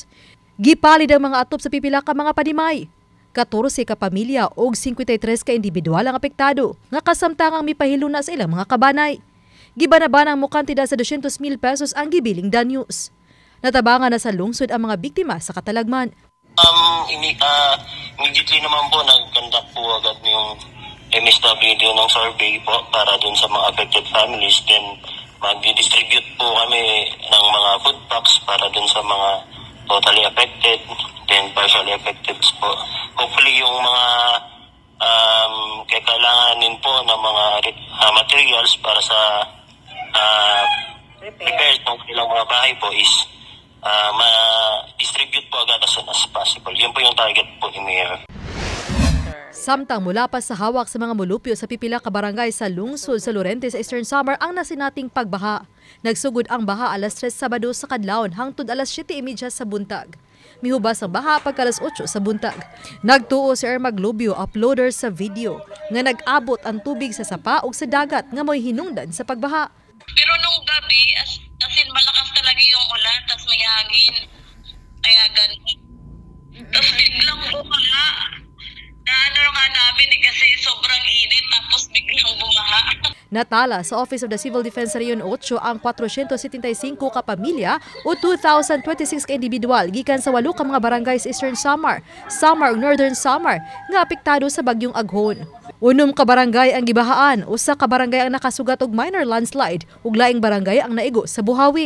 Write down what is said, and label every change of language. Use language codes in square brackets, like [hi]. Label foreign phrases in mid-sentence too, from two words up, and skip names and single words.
[ceb] Gipalid ang mga atop sa pipila ka mga panimay. 14 ka pamilya ug 53 ka individual ang apektado nga kasamtangang mipahiluna sa ilang mga kabanay. Gibanaban ang mukantidad sa 200,000 pesos ang gibiling danyos. Natabangan na sa lungsod ang mga biktima sa katalagman. [tl] Immediately naman po nag-conduct po agad yung MSWD ng survey po para dun sa mga [en] affected families. [tl] Then mag-distribute po kami ng mga [en] food packs [tl] para dun sa mga [en] totally affected, then partially affected [tl] po. Hopefully yung mga kailanganin po ng mga materials para sa repairs ng ilang mga bahay po is ma-distribute po agad [en] as soon as possible. [tl] Yun po yung target po ni Mayor. [ceb] Samtang mula pa sa hawak sa mga mulupyo sa pipila ka barangay sa lungsod sa Lorente sa Eastern Samar ang nasinating pagbaha. Nagsugod ang baha alas 3 Sabado sa kadlawon hangtod alas 7:30 sa buntag. Mihubas ang baha pagka alas 8 sa buntag. Nagtuo si Ermag Lubio, uploader sa video, nga nag-abot ang tubig sa sapa ug sa dagat nga mo'y hinungdan sa pagbaha. [tl] Pero nung gabi, as in malakas talaga yung ulan, tas may hangin. Kaya ganun. Tapos biglang bumaha. Naano nga namin kasi sobrang init, tapos biglang bumaha. [ceb] Natala sa Office of the Civil Defense sa Region 8 ang 475 ka pamilya o 2,026 ka individual gikan sa 8 ka mga barangay sa Eastern Samar, Samar ug Northern Samar nga apektado sa bagyong Aghon. 6 ka barangay ang gibahaan, 1 ka barangay ang nakasugat og [en] minor landslide [ceb] ug laing barangay ang naigo sa buhawi.